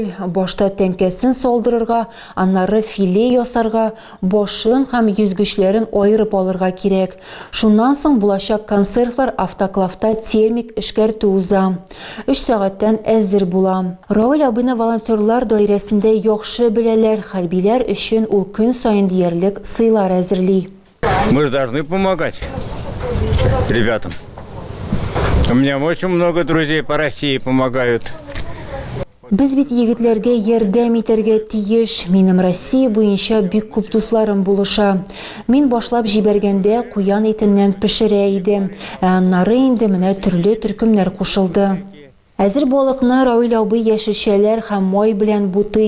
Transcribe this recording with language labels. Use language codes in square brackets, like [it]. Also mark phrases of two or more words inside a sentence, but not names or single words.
[tt] Башта тәнкәсен салдырырга, аннары филе ясарга, башын һәм йөзгечләрен аерып алырга кирәк. Шуннан соң булачак консервлар автоклавта термик эшкәртү уза. 3 сәгатьтән әзер була. Равил абыйны волонтерлар даирәсендә яхшы беләләр. Хәрбиләр өчен ул көн сайын диярлек сыйлар әзерли. [ru] Мы же должны помогать ребятам. У меня очень много друзей по России помогают. [tt] Без бит егетләргә ярдәм итәргә тиеш. Минем Россия буенча бик күп дусларым булыша. Мин башлап җибәргәндә куян этеннән пешерә идем. Аннары инде менә төрле төркемнәр кушылды. Әзер балыкны Равил абый яшелчәләр һәм май белән бутый.